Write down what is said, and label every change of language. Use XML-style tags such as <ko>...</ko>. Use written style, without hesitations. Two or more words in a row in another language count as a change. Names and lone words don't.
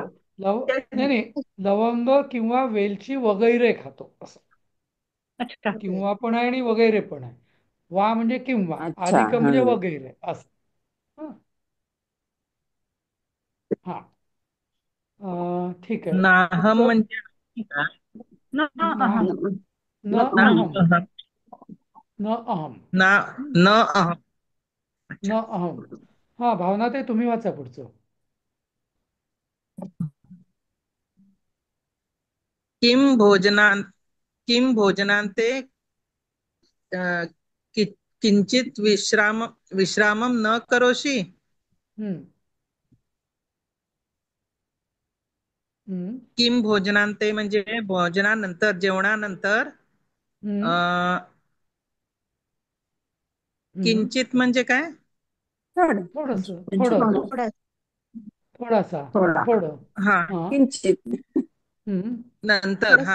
<mr>हो, नाही नाही, लवंग किंवा वेलची वगैरे खातो असं. अच्छा. वगैरे. किंवा पण आहे आणि वगैरे पण आहे. वा म्हणजे किंवा, अच्छा. अधिक हा. म्हणजे वगैरे असं. हं. हा, ठीक आहे.</mr> <sa>नाहम पुढचं. म्हणजे नाही का? न ना, अहम. न न- ना अहम, अहम. न अहम. ना</sa> <mr>हं,</mr> <sa>न अहम. न अहम.</sa> <mr>हा, भावना ते तुम्ही वाचा पुढचं.</mr> <sa>किम भोजना किम भोजनांते किंचित विश्रामम न करोषि.</sa> <mr>हम्म हम्म</mr> <sa>किम भोजनांते</sa> <mr>म्हणजे भोजनानंतर, जेवणानंतर. हम्म अ, हम्म किंचित म्हणजे काय? थोडं. थोडस, थोडं, थोडं. थोडं. थोडासा, थोडा. थोडं. हा, हा. किंचित. हम्म नंतर. हा,</mr>